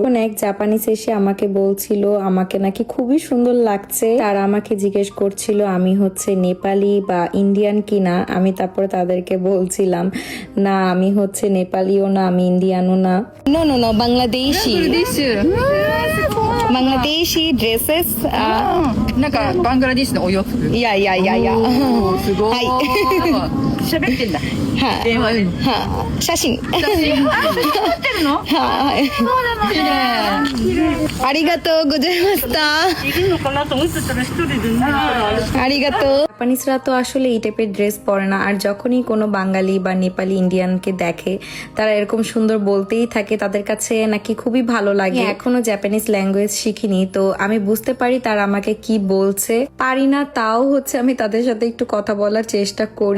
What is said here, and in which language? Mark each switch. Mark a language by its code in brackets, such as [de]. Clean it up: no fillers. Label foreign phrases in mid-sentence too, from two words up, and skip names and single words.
[bn] এক জাপানিজ এসে আমাকে বলছিল আমাকে নাকি খুবই সুন্দর লাগছে। তারা আমাকে জিজ্ঞেস করছিল আমি হচ্ছে নেপালি বা ইন্ডিয়ান কিনা। আমি তারপর তাদেরকে বলছিলাম না, আমি হচ্ছে নেপালিও না, আমি ইন্ডিয়ানও না। [en] No no no, Bangladeshi. Bangladeshi dresses [ja] なんかバングラディッシュのお洋服。いやいやいやいや。おーすごい。はいなんか喋ってんだ。はい。電話で。は写真。写真。あ、写真撮ってるの？はい。そうなのね。綺麗。ありがとうございました。いるのかなと思ってたら一人でね。 [bn] ありがとう。জাপানিজরা তো আসলে এই টাইপের ড্রেস পরে না, আর যখনই কোনো বাঙালি বা নেপালি ইন্ডিয়ানকে দেখে তারা এরকম সুন্দর বলতেই থাকে, তাদের কাছে নাকি খুবই ভালো লাগে। এখনো [en] Japanese language [bn] শিখিনি, তো আমি বুঝতে পারি তারা আমাকে কি বলছে। পারি না, তাও হচ্ছে আমি তাদের সাথে একটু কথা বলার চেষ্টা করি।